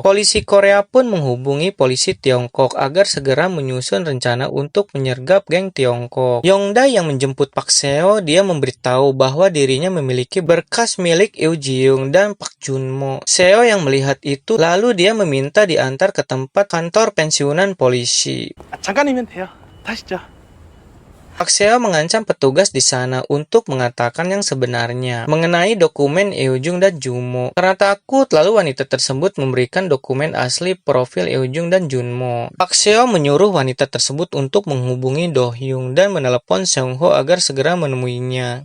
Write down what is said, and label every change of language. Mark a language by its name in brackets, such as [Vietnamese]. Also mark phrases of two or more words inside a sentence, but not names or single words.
[Indonesian] Polisi Korea pun menghubungi polisi Tiongkok agar segera menyusun rencana untuk menyergap geng Tiongkok. Yongdae yang menjemput Pak Seo, dia memberitahu bahwa dirinya memiliki berkas milik Eun Ji-young dan Pak Junmo. Seo yang melihat itu lalu dia meminta diantar ke tempat kantor pensiunan polisi. [Korean] 잠깐이면 돼요. 타시죠. [Indonesian] Pak Seo mengancam petugas di sana untuk mengatakan yang sebenarnya mengenai dokumen Eujung dan Junmo. Karena takut, lalu wanita tersebut memberikan dokumen asli profil Eujung dan Junmo. Pak Seo menyuruh wanita tersebut untuk menghubungi Do Hyung dan menelepon Song-ho agar segera menemuinya.